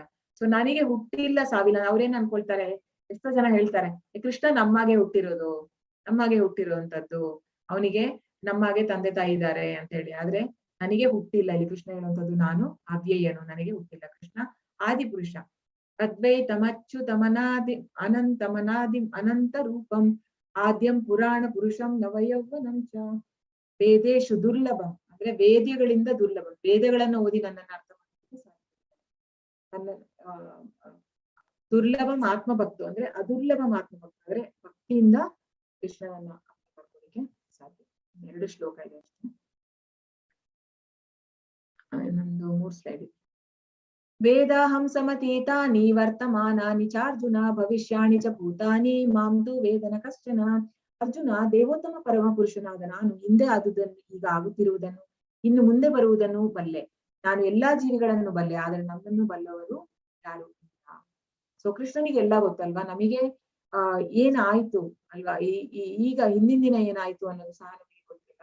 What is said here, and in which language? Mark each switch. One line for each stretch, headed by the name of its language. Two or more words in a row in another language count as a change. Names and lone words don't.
Kannada: ಸೊ ನನಗೆ ಹುಟ್ಟಿಲ್ಲ ಸಾವಿಲ್ಲ, ಅವ್ರೇನ್ ಅನ್ಕೊಳ್ತಾರೆ, ಎಷ್ಟೋ ಜನ ಹೇಳ್ತಾರೆ ಕೃಷ್ಣ ನಮ್ಮಾಗೆ ಹುಟ್ಟಿರುವಂತದ್ದು, ಅವನಿಗೆ ನಮ್ಮಾಗೆ ತಂದೆ ತಾಯಿ ಇದ್ದಾರೆ ಅಂತ ಹೇಳಿ. ಆದ್ರೆ ನನಗೆ ಹುಟ್ಟಿಲ್ಲ. ಇಲ್ಲಿ ಕೃಷ್ಣ ಹೇಳುವಂಥದ್ದು ನಾನು ಅವ್ಯಯನು, ನನಗೆ ಹುಟ್ಟಿಲ್ಲ.
Sanskrit: ಕೃಷ್ಣ ಆದಿಪುರುಷ, ಅದ್ವೈತಮಚ್ಯುತಮನಾದಿ ಅನಂತಮನಾದಿ ಅನಂತ ರೂಪಂ ಆದ್ಯಂ ಪುರಾಣ ಪುರುಷಂ ನವಯೌವನಂ ಚ ವೇದೇಶು ದುರ್ಲಭಂ.
Kannada: ಅಂದ್ರೆ ವೇದ್ಯಗಳಿಂದ ದುರ್ಲಭಂ. ವೇದಗಳನ್ನು ಓದಿ ನನ್ನನ್ನು ಅರ್ಥ ಮಾಡ್ಲಿಕ್ಕೆ ಸಾಧ್ಯ. ನನ್ನ
Sanskrit: ದುರ್ಲಭಂ ಆತ್ಮಭಕ್ತು
Kannada: ಅಂದ್ರೆ
Sanskrit: ಅದುರ್ಲಭಂ ಆತ್ಮಭಕ್ತು
Kannada: ಅಂದ್ರೆ ಭಕ್ತಿಯಿಂದ ಕೃಷ್ಣನನ್ನ ಅರ್ಥ ಮಾಡ್ಕೊಳ್ಳಿಕ್ಕೆ ಸಾಧ್ಯ. 2 ಶ್ಲೋಕ ಇದೆ ಅಷ್ಟೇ, ಇನ್ನೊಂದು 3 ಸ್ಲೈಡ್ ಇದೆ.
Sanskrit: ವೇದಾಹಂ ಸಮತೀತಾನಿ ವರ್ತಮಾನಾನಿ ಚಾರ್ಜುನ ಭವಿಷ್ಯಾಣಿ ಚ ಭೂತಾನಿ ಮಾಂ ತು ವೇದನ ಕಶ್ಚನ.
Kannada: ಅರ್ಜುನ, ದೇವೋತ್ತಮ ಪರಮ ಪುರುಷನಾದ ನಾನು ಹಿಂದೆ ಆದುದನ್ನು, ಈಗ ಆಗುತ್ತಿರುವುದನ್ನು, ಇನ್ನು ಮುಂದೆ ಬರುವುದನ್ನು ಬಲ್ಲೆ. ನಾನು ಎಲ್ಲಾ ಜೀವಿಗಳನ್ನು ಬಲ್ಲೆ, ಆದರೆ ನನ್ನನ್ನು ಬಲ್ಲವರು ಯಾರು ಇಲ್ಲ. ಸೊ ಕೃಷ್ಣನಿಗೆ ಎಲ್ಲ ಗೊತ್ತಲ್ವಾ. ನಮಗೆ ಏನಾಯ್ತು ಅಲ್ವಾ, ಈಗ ಹಿಂದಿನ ದಿನ ಏನಾಯ್ತು ಅನ್ನೋದು ಸಹ ನಮಗೆ ಗೊತ್ತಿಲ್ಲ.